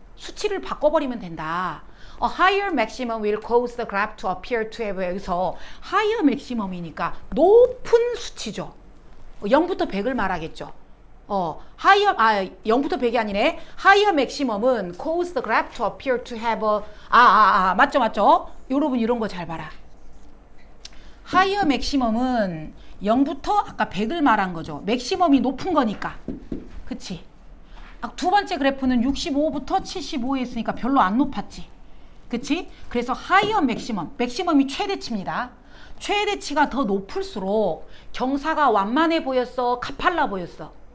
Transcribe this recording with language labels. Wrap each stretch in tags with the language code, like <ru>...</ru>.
<ko>수치를 바꿔버리면 된다.</ko> <en>A higher maximum will cause the graph to appear to have.</en> <ko>여기서 higher maximum이니까 높은 수치죠. 0부터 100을 말하겠죠. 0부터 100이 아니네.</ko> <en>higher maximum은 cause the graph to appear to have a.</en> <ko>맞죠. 여러분 이런 거 잘 봐라. higher maximum은 0부터 아까 100을 말한 거죠. 맥시멈이 높은 거니까. 그치? 두 번째 그래프는 65부터 75에 있으니까 별로 안 높았지. 그치? 그래서 higher maximum, 맥시멈이 최대치입니다. 최대치가 더 높을수록 경사가 완만해 보였어? 가팔라 보였어?</ko>